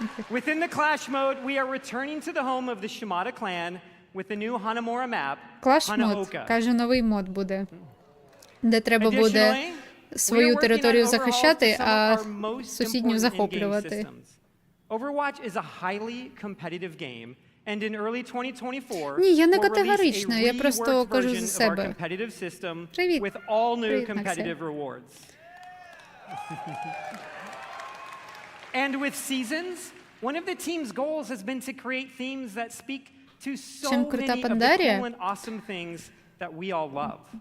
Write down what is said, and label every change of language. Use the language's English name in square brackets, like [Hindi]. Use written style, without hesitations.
[English] Within the Clash mode, we are returning to the home of the Shimada clan with the new Hanamura map, [Ukrainian] Clash-мод, каже, новий мод буде, де треба буде свою територію захищати, а сусідню захоплювати. [English] Overwatch is a highly competitive game, and in early 2024, [Ukrainian] Ні, я не категорично, я просто кажу за себе. Привіт. [English] With all new [Ukrainian] Привіт, [English] competitive rewards. And with seasons, one of the team's goals has been to create themes that speak to so many of the cool and awesome things that we all love.